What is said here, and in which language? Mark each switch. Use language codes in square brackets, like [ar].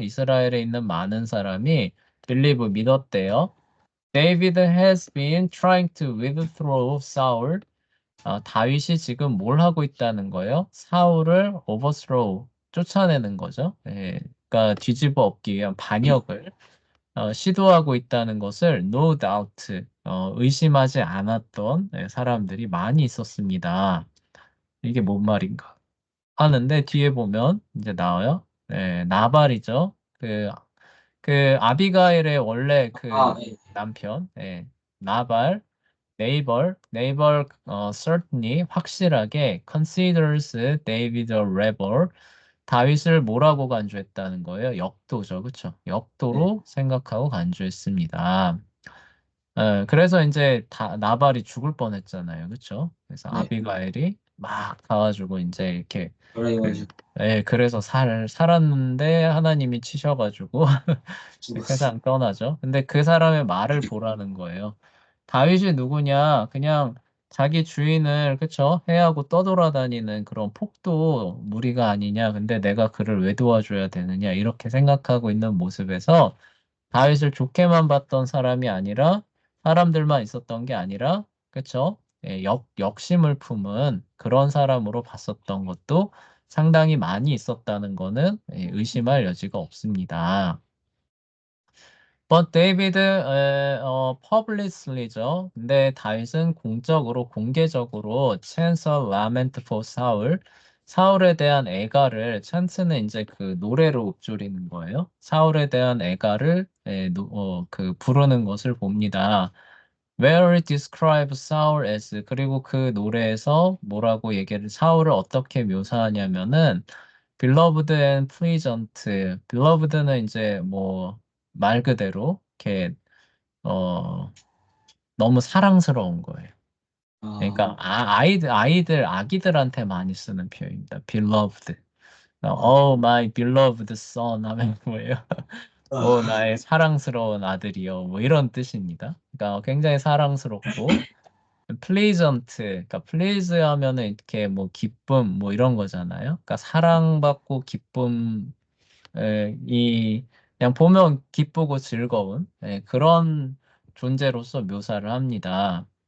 [ko] 이스라엘에 있는 많은 사람이 believe 믿었대요. [en] David has been trying to withthrow Saul. [ko] 다윗이 지금 뭘 하고 있다는 거예요? 사울을 overthrow, 쫓아내는 거죠. 그러니까 뒤집어 엎기 위한 반역을 시도하고 있다는 것을 no doubt, 의심하지 않았던 사람들이 많이 있었습니다. 이게 뭔 말인가? 하는데 뒤에 보면 이제 나와요. 나발이죠. 그 아비가일의 원래 그 아, 예, 남편, [en] 나발, 네이벌 certainly [ko] 확실하게 [en] considers David a rebel. [ko] 다윗을 뭐라고 간주했다는 거예요? 역도죠, 그렇죠? 예, 역도로 생각하고 간주했습니다. 그래서 이제 나발이 죽을 뻔했잖아요, 그렇죠? 그래서 네, 아비가일이 막 가가지고 이제 이렇게 그, 그래가지고 그래서 살았는데 하나님이 치셔가지고 죽었어. 세상 떠나죠. 근데 그 사람의 말을 보라는 거예요. 다윗이 누구냐? 그냥 자기 주인을 그쵸? 해하고 떠돌아다니는 그런 폭도 무리가 아니냐? 근데 내가 그를 왜 도와줘야 되느냐? 이렇게 생각하고 있는 모습에서 다윗을 좋게만 봤던 사람이 아니라 사람들만 있었던 게 아니라 그쵸? 역심을 품은 그런 사람으로 봤었던 것도 상당히 많이 있었다는 거는 의심할 여지가 없습니다. [en] But David, publicly죠. [ko] 근데 다윗은 공적으로, 공개적으로 chants a lament for Saul. 사울에 대한 애가를, 찬스는 이제 그 노래로 읊조리는 거예요. 사울에 대한 애가를 부르는 것을 봅니다. [en] Where it describes Saul as, [ko] 그리고 그 노래에서 뭐라고 얘기를, 사울을 어떻게 묘사하냐면은, [en] beloved and pleasant. [ko] beloved는 이제 뭐, 말 그대로, 이렇게, 어, 너무 사랑스러운 거예요. 그러니까, 아, 아기들한테 많이 쓰는 표현입니다. [en] beloved. 아, Oh, my beloved son [ko] 하면 뭐예요? 오, 아, 나의 사랑스러운 아들이요. 뭐 이런 뜻입니다. 그러니까 굉장히 사랑스럽고, pleasant, 그러니까 please 하면은 이렇게 뭐 기쁨 뭐 이런 거잖아요. 그러니까 사랑받고 기쁨, 그냥 보면 기쁘고 즐거운 그런 존재로서 묘사를 합니다.